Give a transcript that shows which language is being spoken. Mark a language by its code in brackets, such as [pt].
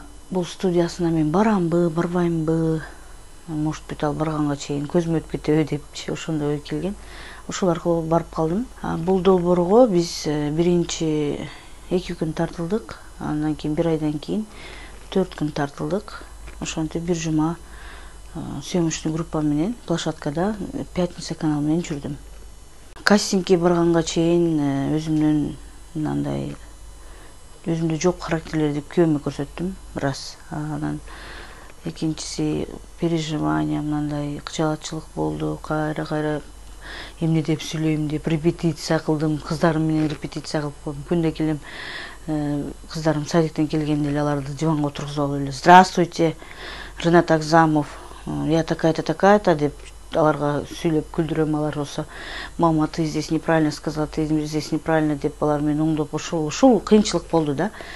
[ky] Бул студиясына мен барамбы, барбаймбы, [ru] может быть, [ky] ал барганга чейин көзүм өтүп кетеби депчи, ошондой ой келген. Ошол аркылуу барып калдым. Бул долбоорго биз биринчи 2 күн тартылдык, андан кийин 1 айдан кийин 4 күн тартылдык. Ошентип бир жума съемочный группа менен площадкада Пятница каналы менен жүрдүм. Кастингке барганга чейин өзүмдүн мындай өзүмдө жок характерлерди күйөөмө көрсөттүм раз. Анан экинчиси переживания, мындай кыжаатчылык болду. Кайра эмне деп сүйлөйм деп репетиция кылдым. Кыздарым менен репетиция кылып койдум. Күндө келем, кыздарым садиктен келгенде эле аларды диванга отургузуп алып эле: [ru] "Здравствуйте, Ренат Агзамов, я такая-то" [ky] деп аларга сүйлөп күлдүрөм. Алар болсо: [ru] "Мама, ты здесь неправильно [ky] сказала, ты здесь неправильно" деп алар мени оңдоп, ушул кыйынчылык болду да.